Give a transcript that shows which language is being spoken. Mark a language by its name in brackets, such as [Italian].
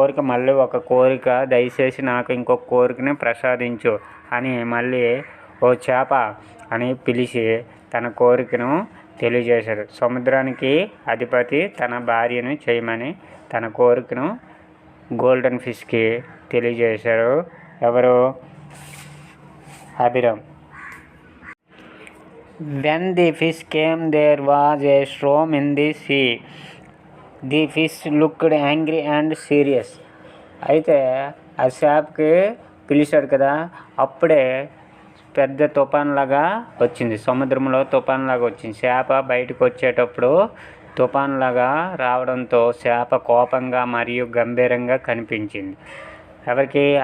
[Telugu] మళ్ళీ ఒక కోరిక, దయచేసి నాకు ఇంకొక కోరికని ప్రసాదించు అని మళ్ళీ ఓ చేప అని పిలిచి తన కోరికను తెలియజేశాడు. సముద్రానికి అధిపతి తన భార్యను చేయమని తన కోరికను గోల్డెన్ ఫిష్కి తెలియజేశారు. ఎవరు? Abhiram. [English] When the fish came, there was a storm in the sea. The fish looked angry and serious. [Telugu] అయితే ఆ చేపకి పిలిచాడు కదా, అప్పుడే పెద్ద తుఫాన్లాగా వచ్చింది. సముద్రంలో తుఫాన్లాగా వచ్చింది. చేప బయటకు వచ్చేటప్పుడు తుఫాన్లాగా రావడంతో చేప కోపంగా మరియు గంభీరంగా కనిపించింది. ఎవరికి?